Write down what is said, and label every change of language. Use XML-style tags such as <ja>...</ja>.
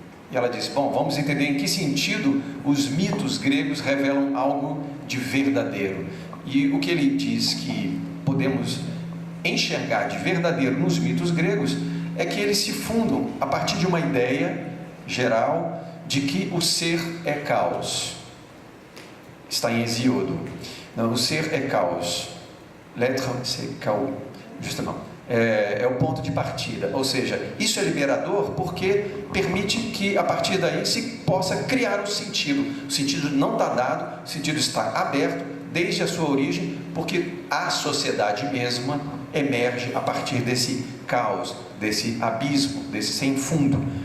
<pt>E ela diz, bom, vamos entender em que sentido os mitos gregos revelam algo de verdadeiro. E o que ele diz que podemos enxergar de verdadeiro nos mitos gregos é que eles se fundam a partir de uma ideia geral de que o ser é caos. Está em Hesíodo. Não, o ser é caos.</pt> <fr>L'être c'est chaos, justement.</fr> <pt>É o ponto de partida, ou seja, isso é liberador porque permite que a partir daí se possa criar um sentido. O sentido não está dado, o sentido está aberto desde a sua origem, porque a sociedade mesma emerge a partir desse caos, desse abismo, desse sem fundo.</pt>